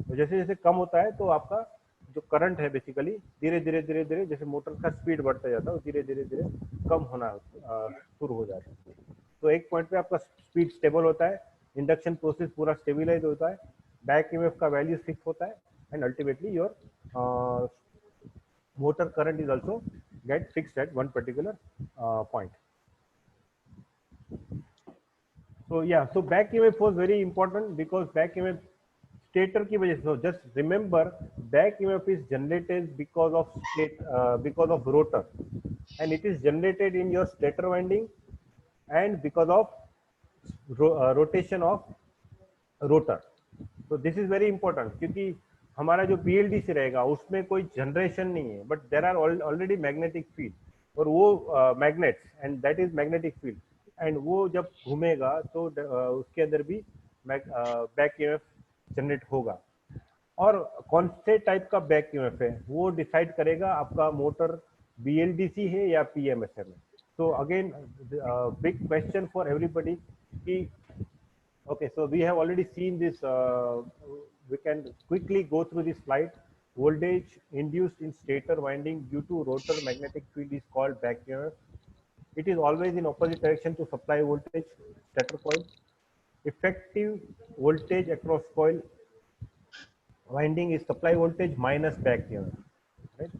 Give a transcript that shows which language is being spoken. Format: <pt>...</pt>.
<hi>तो जैसे जैसे कम होता है तो आपका जो करंट है बेसिकली धीरे धीरे धीरे धीरे जैसे मोटर का स्पीड बढ़ता जाता है धीरे धीरे धीरे कम होना शुरू हो जाता है। तो एक पॉइंट पे आपका स्पीड स्टेबल होता है, इंडक्शन प्रोसेस पूरा स्टेबिलाइज होता है, बैक ईएमएफ का वैल्यू फिक्स होता है</hi> <en>And ultimately your motor current is also get fixed at one particular point. So yeah, so back EMF was very important because back EMF stator</en> <hi>की वजह से,</hi> <en>so just remember back EMF is generated because of rotor and it is generated in your stator winding and because of rotation of rotor. So this is very important</en> <hi>क्योंकि हमारा जो BLDC रहेगा उसमें कोई generation नहीं है,</hi> <en>but there are already magnetic field</en> <hi>और वो magnets</hi> <en>and that is magnetic field</en> <hi>and वो जब घूमेगा तो उसके अंदर भी बैक ईएमएफ जनरेट होगा। और कौन से टाइप का बैक ईएमएफ है वो डिसाइड करेगा आपका मोटर बीएलडीसी है या पीएमएसएम है।</hi> <en>So again big question for everybody कि okay, so we have already seen this, we can quickly go through this slide. Voltage induced in stator winding due to rotor magnetic field is called back EMF. It is always in opposite direction to supply voltage stator coil. Effective voltage across coil winding is supply voltage minus back EMF. Right?</en>